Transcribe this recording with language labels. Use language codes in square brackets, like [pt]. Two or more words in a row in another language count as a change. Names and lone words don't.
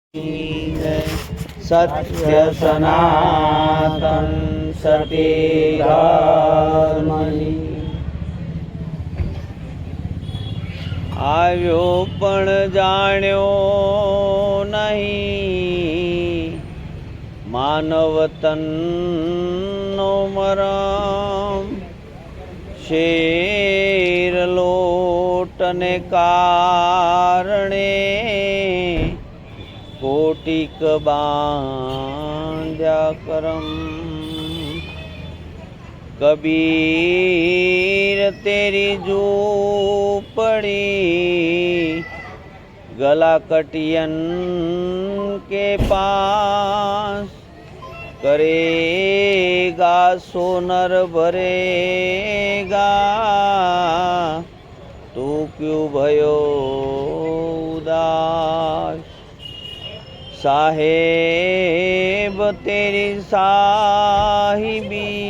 [gu] સત્ય સનાતન સતી ધર્મની આવ્યો પણ જાણ્યો નહીં માનવ તનનો મરમ શેર લોટને કારણે કોટિક બાંધ્યા કરમ [hi] कबीर तेरी झोपड़ी गला कटियन के पास करेगा सोनर भरेगा तू क्यों भयो उदास साहेब तेरी साहिबी